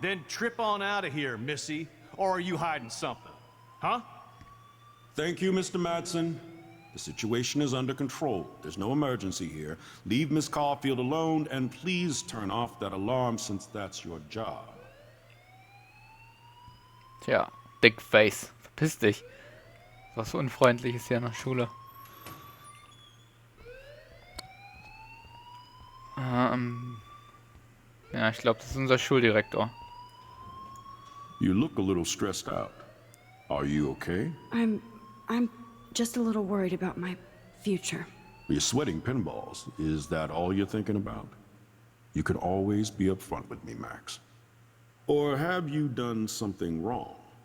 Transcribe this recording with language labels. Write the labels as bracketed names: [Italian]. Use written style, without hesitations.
[English] Then trip on out of here, Missy. Or are you hiding something? Huh? Thank you, Mr. Madsen. The situation is under control. There's no emergency here. Leave Miss Caulfield alone, and please turn off that alarm since that's your job. [German] Tja, Dick Face. Verpiss dich. Was Unfreundliches hier in der Schule. Ja, ich glaube, das ist unser Schuldirektor. [English] You look a little stressed out. Are you okay? I'm just a little worried about my future. You're sweating pinballs. Is that all you're thinking about? You can always be upfront with me, Max. Or have you done something wrong?